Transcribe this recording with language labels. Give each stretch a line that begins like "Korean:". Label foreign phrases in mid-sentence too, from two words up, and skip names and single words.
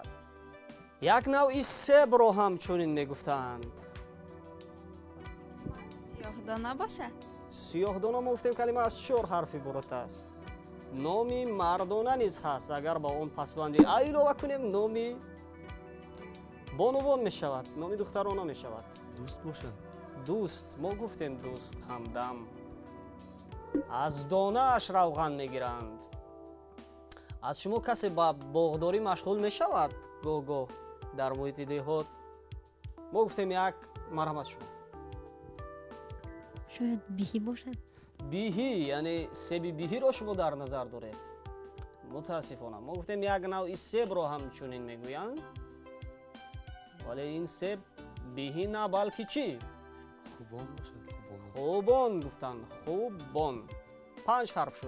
Persian: یک نوعی سیب را همچنین میگفتند. سیاه‌دانه باشد. سیاه‌دانه ما گفتیم کلمه از 4 حرف عبارت است. نامی مردانه نیز هست. اگر با اون پسوندی علاوه کنیم نامی
Tajik: бонувон мешавад, номи духтарона мешавад. дӯст бошад. Дӯст, мо гуфтем дӯст, ҳамдам. Аз донааш равған мегиранд. аз шумо касе ба боғдорӣ машғул мешавад гоҳ-гоҳ дар муҳити деҳот? мо гуфтем як, марҳамат шумо.
Persian: شاید بیهی باشد.
Tajik: биҳӣ, яъне себи биҳиро шумо дар назар доред? мутаассифона, мо гуфтем як навъи себро ҳамчунин мегӯянд, вале ин себ биҳӣ на, балки чӣ? хубон бошад. хубон гуфтанд, хубон. 5 ҳарф шуд.